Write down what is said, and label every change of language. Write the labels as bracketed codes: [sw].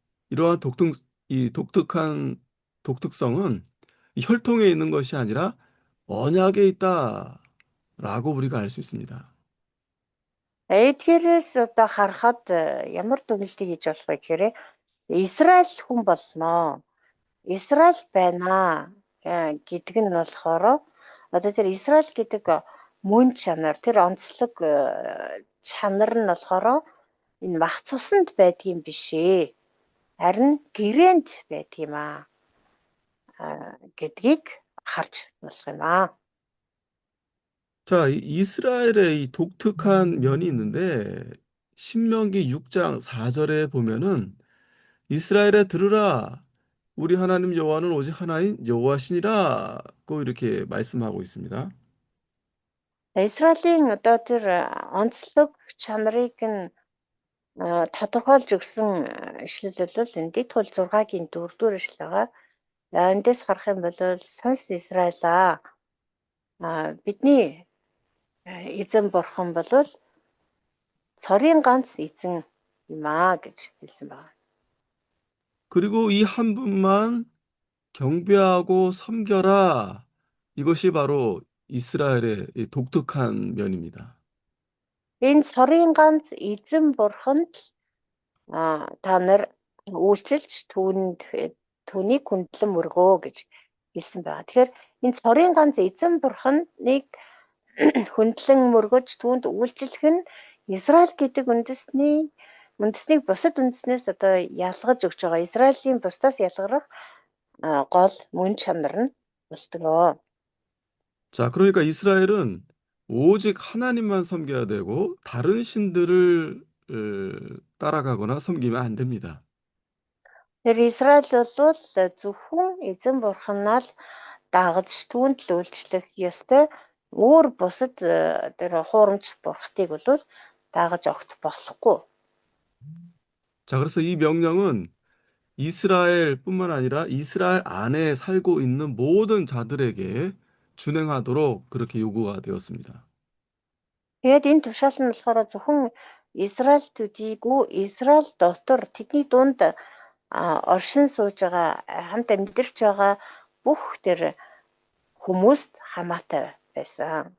[ko] 이러한 이 독특성은 이 혈통에 있는 것이 아니라 언약에 있다라고 우리가 알 수 있습니다. [mn] Эдгээрээс одоо харахад ямар дүгнэлтийг хийж болох вэ гэхээр Израиль хүн болноо. Израиль байна гэдэг нь болохоор одоо тэр Израиль гэдэг мөн чанар, тэр онцлог чанар нь болохоор энэ мах цуснд байдгийн биш ээ. Харин гэрээнд байдгийм гэдгийг харж болох юм аа. [ko] 자, 이스라엘의 이 독특한 면이 있는데 신명기 6장 4절에 보면은 이스라엘에 들으라 우리 하나님 여호와는 오직 하나인 여호와시니라고 이렇게 말씀하고 있습니다. [mn] Израилийн одоо тэр онцлог чанарыг нь тодорхойлж өгсөн ишлэл бол энэ дэд хууль 6-гийн 4-р ишлэл байгаа. Эндээс харах юм бол сонс Израилаа бидний эзэн бурхан бол цорын ганц эзэн юм гэж хэлсэн байна. [ko] 그리고 이 한 분만 경배하고 섬겨라. 이것이 바로 이스라엘의 이 독특한 면입니다. [mn] Энэ цорын ганц эзэн бурханд та нар үйлчилж түүнийг хүндлэн мөргөө гэж хэлсэн байна. Тэгэхээр энэ цорын ганц эзэн бурханыг хүндлэн мөргөж түүнд үйлчлэх нь Израиль гэдэг үндэснийг бусад үндэснээс одоо ялгаж өгч байгаа. Израилийн бусдаас ялгарах гол мөн чанар нь болдог. [ko] 자, 그러니까 이스라엘은 오직 하나님만 섬겨야 되고 다른 신들을 따라가거나 섬기면 안 됩니다. [mn] Тэр Израиль бол зөвхөн эзэн бурханаа л дагаж түүнд л үйлчлэх ёстой. Өөр бусад тэр хуурамч бурхтыг бол дагаж огт болохгүй. [ko] 자, 그래서 이 명령은 이스라엘뿐만 아니라 이스라엘 안에 살고 있는 모든 자들에게 준행하도록 그렇게 요구가 되었습니다. [mn] Тэгээд энэ тушаал нь болохоор зөвхөн Израиль төдийгүй Израиль дотор тэдний дунд оршин сууж байгаа хамт амьдарч байгаа бүх тэр хүмүүст хамаатай байсан.